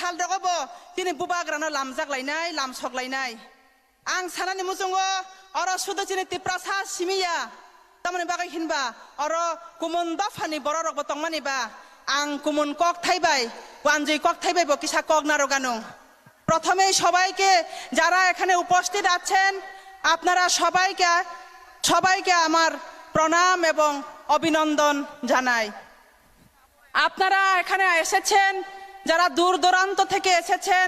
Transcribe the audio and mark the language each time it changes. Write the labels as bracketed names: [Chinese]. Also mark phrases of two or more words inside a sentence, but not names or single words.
[Kok Borok] sal dogobo tini bubagrano lamjak lainai lamsok lainai ang sanani musungo oro sudo chini tiprasa simiya tamani bagai hinba oro kumun dafani boro rok botong mani ba ang kumun kok thaibai wanjui kok thaibai bo kisa kok naroganung [Bangla] প্রথমেই সবাইকে যারা এখানে উপস্থিত আছেন আপনারা সবাইকে আমার প্রণাম এবং অভিনন্দন জানাই আপনারা এখানে এসেছেন যারা দূর দূরান্ত থেকে এসেছেন